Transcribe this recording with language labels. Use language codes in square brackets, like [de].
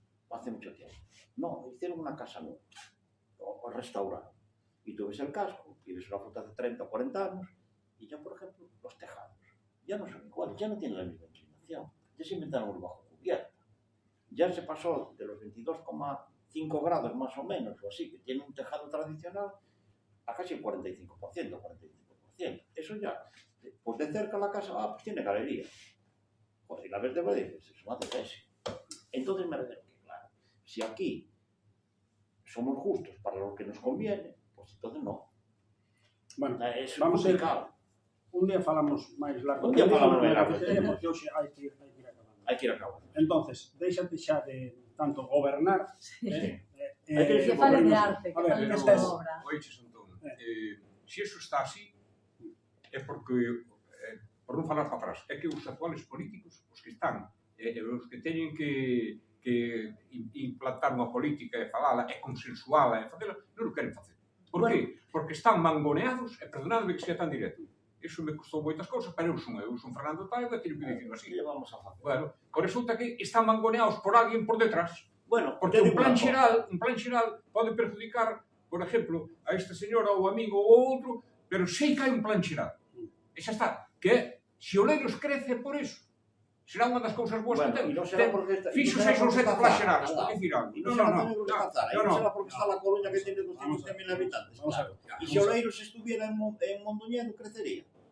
[es] hace mucho tiempo, no, hicieron una casa nueva o restauraron y tú ves el casco y ves una foto de 30 o 40 años y ya, por ejemplo, los tejados ya no son iguales, ya no tienen la misma inclinación, ya se inventaron el bajo cubierta, ya se pasó de los 22,5 grados más o menos o así, que tiene un tejado tradicional, a casi el 45%, 45%. Eso ya, pues de cerca la casa, pues tiene galería. Pues si la ves de verdad, dices, eso hace tesis. Entonces me refiero que, claro, si aquí somos justos para lo que nos conviene, pues entonces no. Bueno, es [gl] vamos a ir, un día falamos máis largo. Un día falamos máis largo. Porque hoxe hai que ir acabando. Hai que ir acabando. Entonces, déxate xa de tanto gobernar, hai que fale de arte, que fale de obra. Oiches, Antón, se iso está así, é porque, por non falar para atrás, é que os actuales políticos, os que están, os que teñen que implantar unha política e falala, e consensuala, e facela, non o queren facer. Por qué? Porque están mangoneados, e perdonadme que sea tan directo. Iso me custou moitas cousas, pero eu son Fernando Taibo e teño que dicirlo así. Que vamos a facer? Bueno, resulta que están mangoneados por alguén por detrás. Bueno, porque un plan xeral pode perjudicar, por exemplo, a esta señora ou amigo ou outro, pero sei que hai un plan xeral. E xa está. Que se o Oleiros crece por iso, será unha das cousas boas que ten. Fixo 6 ou 7 plan xerais, por dicir algo. [es] Non será porque está la Coruña que tiene 200.000 habitantes. [gl] E se Oleiros estuviera en Mondoñedo, crecería.